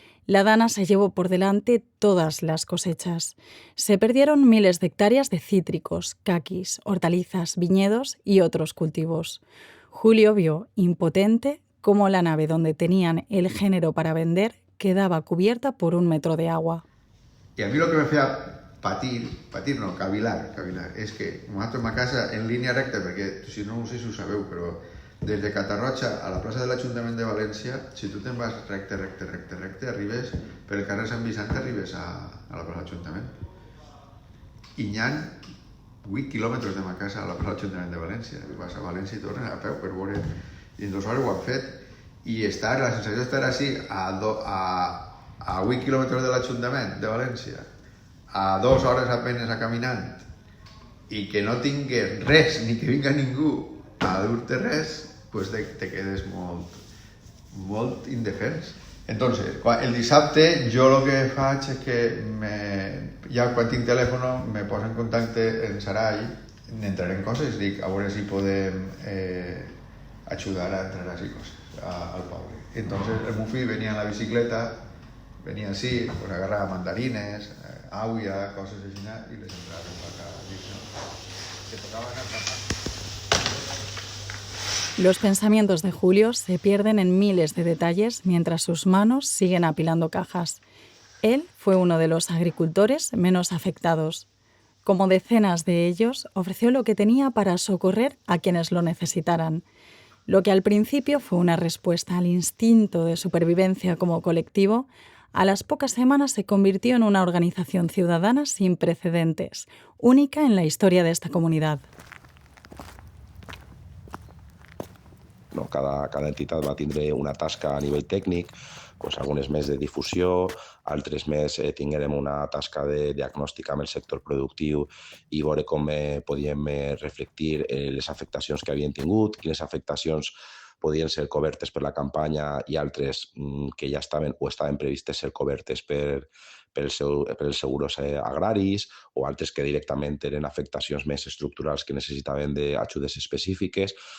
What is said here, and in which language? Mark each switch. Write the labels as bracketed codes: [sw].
[es] La Dana se llevó por delante todas las cosechas. Se perdieron miles de hectáreas de cítricos, caquis, hortalizas, viñedos y otros cultivos. Julio vio, impotente, cómo la nave donde tenían el género para vender quedaba cubierta por 1 metro de agua. Y a mí lo que me hacía cavilar, [ca] és que nosaltres a casa en línia recta, perquè si no sé si ho sabeu, però des de Catarroja a la plaça de l'Ajuntament de València, si tu te'n vas recte, arribes per el carrer Sant Vicent, arribes a la plaça de l'Ajuntament. I n'hi ha 8 quilòmetres de ma casa a la plaça de l'Ajuntament de València. Vas a València i tornes a peu per veure. I en 2 hores ho han fet. I la sensació d'estar així a 8 quilòmetres de l'Ajuntament de València, a 2 hores apenas a caminant, i que no tingues res, ni que vinga ningú a dur-te res, pues te quedes molt indefens. Entonces, el dissabte jo el que faig és que ja quan tinc telèfon me poso en contacte en Sarai, entraré en coses, dic a veure si podem ajudar a entrar així coses al poble. Entonces el meu fill venia en la bicicleta, venia així, pues agarrava mandarines, [es] agua, cosas así, y les entraron para acá. Que tocaban Los pensamientos de Julio se pierden en miles de detalles mientras sus manos siguen apilando cajas. Él fue uno de los agricultores menos afectados. Como decenas de ellos, ofreció lo que tenía para socorrer a quienes lo necesitaran. Lo que al principio fue una respuesta al instinto de supervivencia como colectivo, a las pocas semanas se convirtió en una organización ciudadana sin precedentes, única en la historia de esta comunidad. [ca] No, cada entitat va tindre una tasca a nivell tècnic, doncs algunes més de difusió, altres més tinguérem una tasca de diagnòstic amb el sector productiu i veure com podíem reflectir les afectacions que havien tingut, quines afectacions podien ser cobertes per la campanya i altres que ja estaven o estaven previstes ser cobertes pels seguros agraris o altres que directament eren afectacions més estructurals que necessitaven d'ajudes específiques.